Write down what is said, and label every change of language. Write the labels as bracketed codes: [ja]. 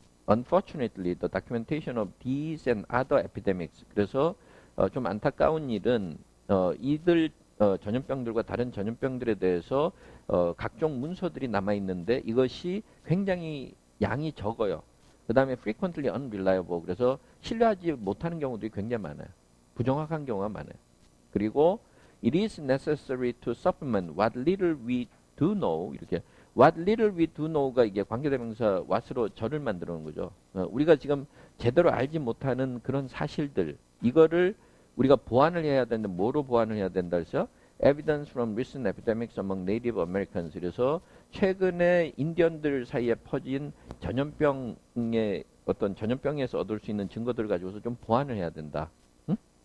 [en] Unfortunately, the documentation of these and other epidemics [ko] 그래서 좀 안타까운 일은 이들 전염병들과 다른 전염병들에 대해서 각종 문서들이 남아 있는데 이것이 굉장히 양이 적어요. 그 다음에 [en] frequently unreliable [ko] 그래서 신뢰하지 못하는 경우들이 굉장히 많아요. 부정확한 경우가 많아요. 그리고 [en] it is necessary to supplement what little we do know [ko] 이렇게 what little we do know가 이게 관계대명사 what으로 절을 만들어 놓은 거죠. 우리가 지금 제대로 알지 못하는 그런 사실들 이거를 우리가 보완을 해야 되는데 뭐로 보완을 해야 된다 해서 [en] evidence from recent epidemics among Native Americans [ko] 그래서 최근에 인디언들 사이에 퍼진 전염병의 어떤 전염병에서 얻을 수 있는 증거들을 가지고서 좀 보완을 해야 된다. 응?